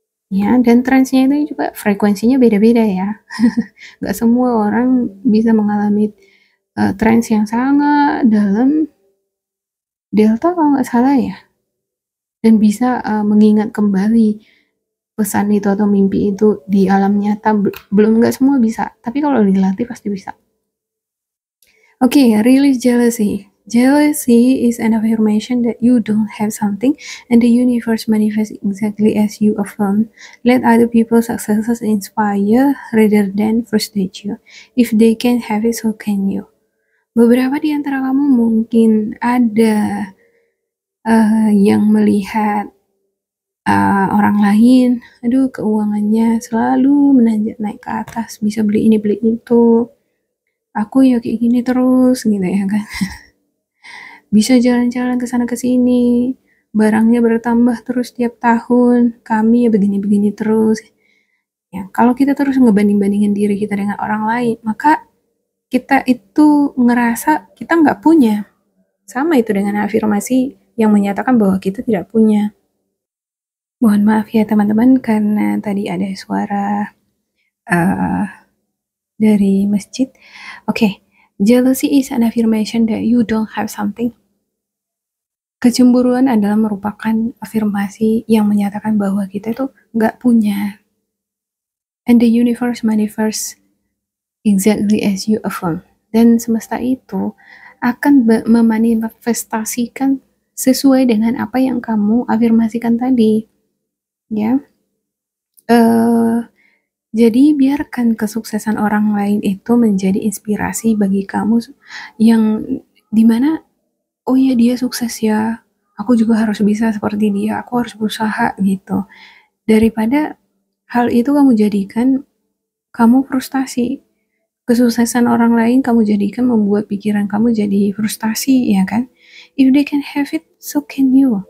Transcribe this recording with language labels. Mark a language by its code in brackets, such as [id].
[id] Ya, dan transnya itu juga frekuensinya beda-beda ya. Gak semua orang bisa mengalami trans yang sangat dalam, delta kalau nggak salah ya, dan bisa mengingat kembali pesan itu atau mimpi itu di alam nyata. Belum, nggak semua bisa, tapi kalau dilatih pasti bisa. [en] Okay, release jealousy. Jealousy is an affirmation that you don't have something and the universe manifests exactly as you affirm. Let other people's successes inspire rather than frustrate you. If they can have it, so can you. [id] Beberapa di antara kamu mungkin ada yang melihat orang lain, aduh keuangannya selalu menanjak naik ke atas, bisa beli ini beli itu. Aku ya kayak gini terus gitu ya kan. Bisa jalan-jalan ke sana ke sini, barangnya bertambah terus tiap tahun, kami ya begini-begini terus. Ya, kalau kita terus ngebanding-bandingin diri kita dengan orang lain, maka kita itu ngerasa kita nggak punya. Sama itu dengan afirmasi yang menyatakan bahwa kita tidak punya. Mohon maaf ya teman-teman karena tadi ada suara dari masjid. [en] Oke, jealousy is an affirmation that you don't have something. [id] Kecemburuan adalah merupakan afirmasi yang menyatakan bahwa kita itu nggak punya. [en] And the universe manifests exactly as you affirm. [id] Dan semesta itu akan memanifestasikan sesuai dengan apa yang kamu afirmasikan tadi. Ya. Jadi biarkan kesuksesan orang lain itu menjadi inspirasi bagi kamu yang dimana, oh ya dia sukses ya, aku juga harus bisa seperti dia, aku harus berusaha gitu. Daripada hal itu kamu jadikan kamu frustasi. Kesuksesan orang lain kamu jadikan membuat pikiran kamu jadi frustasi, ya kan? [en] If they can have it, so can you.